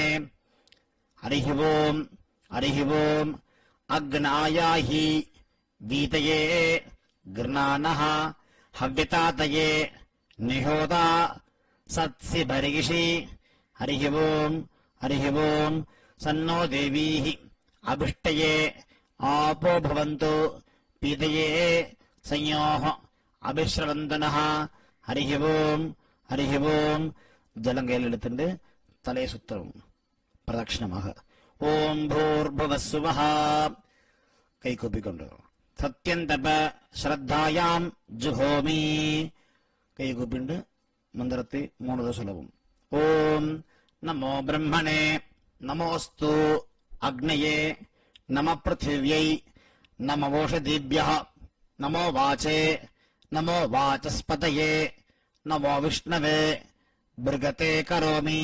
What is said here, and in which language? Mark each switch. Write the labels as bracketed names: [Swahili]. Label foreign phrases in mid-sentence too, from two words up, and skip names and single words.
[Sanskrit] हरिः ओम् अग्नायाहि वीतये गृणानः हव्यतातये निहोता सत्सि भर्गिषि। हरिः ओम् सन्नो देवीः अभिष्टये आपो भवन्तु पीतये संयोः अभिश्रवन्तनः। हरिः ओम् जलं [Tamil] கையிலெடுத்துண்டு தலையை சுத்தவும் பிரதட்சிணமாக. [Sanskrit] ॐ भूर्भुवः सुवः [Tamil] கை கூப்பிக்கொண்டு [Sanskrit] सत्यं तप श्रद्धायां जुहोमि [Tamil] கை கூப்பிண்டு மந்திரத்தை 3 தடவை சொல்லவும். [Sanskrit] ॐ नमो ब्रह्मणे नमोऽस्तु अग्नये नमः पृथिव्यै नमः ओषधीभ्यः नमो वाचे नमो वाचस्पतये नमो विष्णवे बृहते करोमि.